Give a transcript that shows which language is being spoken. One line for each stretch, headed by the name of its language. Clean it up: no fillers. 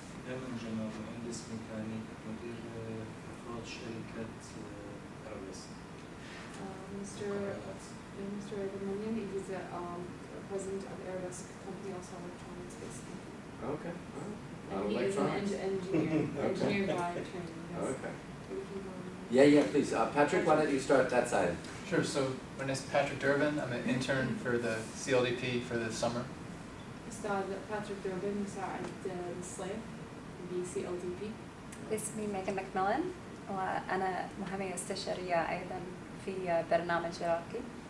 Arabic: أيمن جمال مهندس ميكانيك مدير إفراج شركة أيرباص.
English: Mr. Abdelmanian, he's a president of Airbus company, also electronics based company. Okay, And he is an electronics. engineer, Okay. engineer by training, yes. Okay. So we can go on. Yeah, please. Patrick, why don't you start that side? Sure, so my name is Patrick Durbin. I'm an intern for the CLDP for the summer.
Arabic: أستاذ باتريك دوربن مساعد بالصيف ب-CLDP. اسمي ميغان ماكميلان وأنا محامية استشارية أيضا في برنامج عراقي.